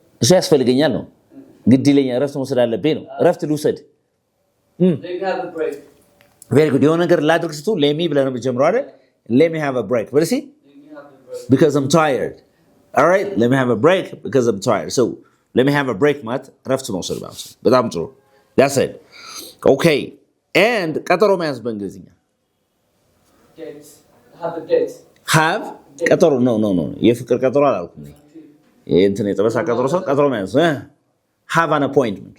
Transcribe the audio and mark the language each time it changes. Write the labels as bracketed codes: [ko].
[am] እሱ ያስፈልገኛል ነው ግድ ይለኛል። ረፍት መውሰድ አለብኝ ነው። ረፍት ልውሰድ። [en] Let me have a break. Very good. [am] የሆነ ነገር ላድርግ ስትሉ [en] let me [am] ብለህ ነው የምትጀምረው አይደል? [en] Let me have a break. [am] በል እስቲ [en] because I'm tired. All right, let me have a break because I'm tired. So let me have a break [am] ማለት ረፍት መውሰድ ማለት ነው። በጣም ጥሩ. [en] That's it. Okay. [am] And ቀጠሮ መያዝ በእንግሊዝኛ [en] Date. Have a date. have ቀጠሮ no. [am] የፍቅር ቀጠሮ አላልኩም። እንትን የጠበሳ ቀጠሮ ሰው ቀጠሮ መያዝ [en] have an appointment.